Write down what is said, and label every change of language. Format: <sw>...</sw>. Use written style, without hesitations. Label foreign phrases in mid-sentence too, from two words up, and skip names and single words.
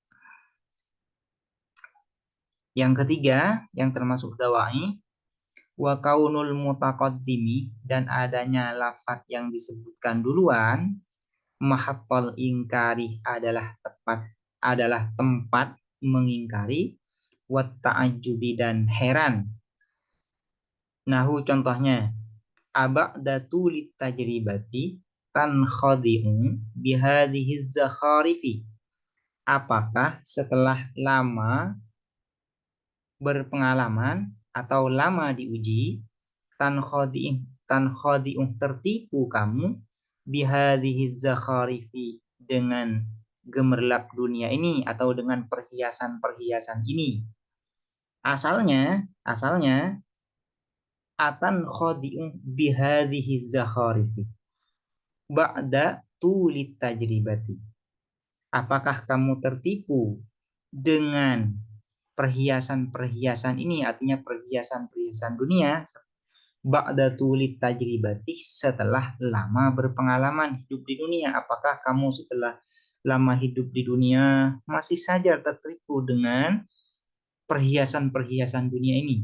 <id>Yang ketiga, yang termasuk dawai,</id> <ar>وكون المتقدم,</ar> <id>dan adanya lafaz yang disebutkan duluan,</id> <ar>محط الإنكار</ar> <id>adalah tempat mengingkari,</id> <ar>والتعجب</ar> <id>dan heran. Nahu contohnya,</id> <ar>أبعد التجربة تنخدع بهذه الزخارف.</ar> <id>Apakah setelah lama berpengalaman atau lama diuji, tankhadi'u tertipu kamu</id> <ar>بهذه الزخارف</ar> <id>dengan gemerlap dunia ini atau dengan perhiasan-perhiasan ini.</id> <ar>Asalnya أتنخدع بهذه الزخارف بعد طول التجربة.</ar> <id>Apakah kamu tertipu dengan perhiasan-perhiasan ini, artinya perhiasan-perhiasan dunia,</id> <ar>بعد طول التجربة,</ar> <id>setelah lama berpengalaman hidup di dunia. Apakah kamu setelah lama hidup di dunia masih saja tertipu dengan perhiasan-perhiasan dunia ini?</id>